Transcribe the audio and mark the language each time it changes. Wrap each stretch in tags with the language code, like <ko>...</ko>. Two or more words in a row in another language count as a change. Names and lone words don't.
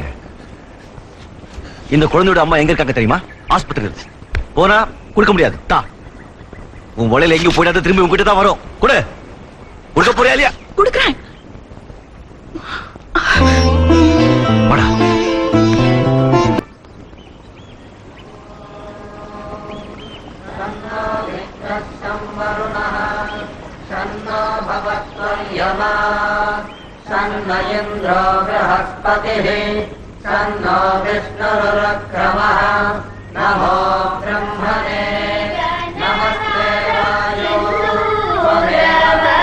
<ta>இந்த குழந்தையோட அம்மா எங்க இருக்காங்க தெரியுமா? ஆஸ்பத்திரி. போனா கொடுக்க முடியாது. தா. உன் வலையில எங்கேயும் போயிடாத, திரும்பி உங்ககிட்ட தான் வரும். கொடு. கொடுக்க போறியா இல்லையா? கொடுக்குறேன். வாடா.</ta> <sa>सन्नयेन्द्रो बृहस्पतिः सन्नो विष्णुरुक्रमः नमो ब्रह्मणे नमस्ते वायो त्वमेव</sa>